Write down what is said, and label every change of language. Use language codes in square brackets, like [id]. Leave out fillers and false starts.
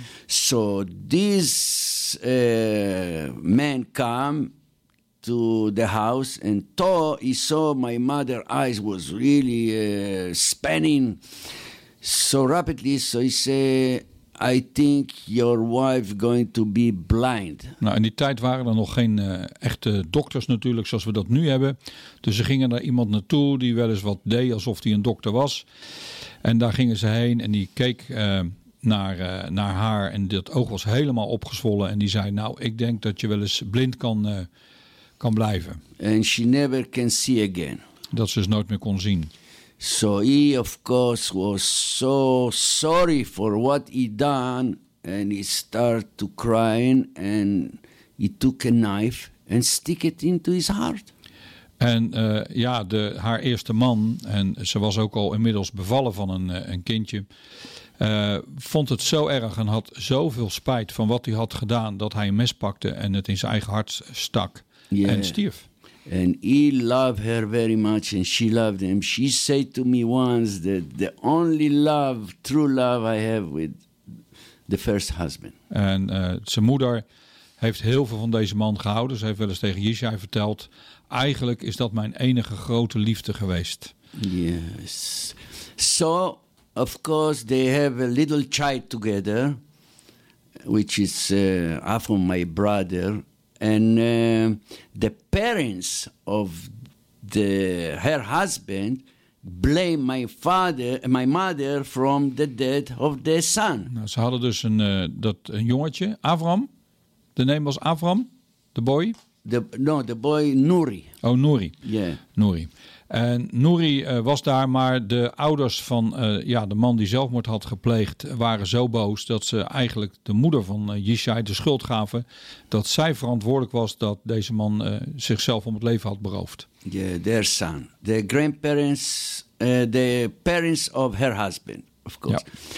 [en] So this man came to the house and he saw my mother's eyes was really spinning so rapidly. So he said, I think your wife going to be blind. [nl] Nou, in die tijd waren er nog geen echte dokters natuurlijk, zoals we dat nu hebben. Dus ze gingen naar iemand naartoe die wel eens wat deed, alsof die een dokter was. En daar gingen ze heen en die keek naar haar. En dat oog was helemaal opgezwollen. En die zei, nou, ik denk dat je wel eens blind kan blijven. [en] And she never can see again. [nl] Dat ze dus nooit meer kon zien. [en] So he, of course, was so sorry for what he done, and he started to crying, and he took a knife and stick it into his heart. [nl] En ja, haar eerste man, en ze was ook al inmiddels bevallen van een kindje, vond het zo erg en had zoveel spijt van wat hij had gedaan, dat hij een mes pakte en het in zijn eigen hart stak en stierf. [en] And he loved her very much, and she loved him. She said to me once that the only love, true love I have with the first husband. [nl] En zijn moeder heeft heel veel van deze man gehouden. Ze heeft wel eens tegen Yishai verteld, eigenlijk is dat mijn enige grote liefde geweest. [en] Yes. So, of course, they have a little child together, which is half of my brother. And the parents of her husband blame my father, my mother, from the death of their son. [nl] Nou, ze hadden dus een jongetje, Avram. De naam was Avram, [en] the boy. The boy Nuri. Oh, Nuri. Yeah. Nuri. [nl] En Nuri was daar, maar de ouders van de man die zelfmoord had gepleegd waren zo boos dat ze eigenlijk de moeder van Yishai de schuld gaven dat zij verantwoordelijk was dat deze man zichzelf om het leven had beroofd. [en] Yeah, their son. The grandparents, the parents of her husband, of course. Ja.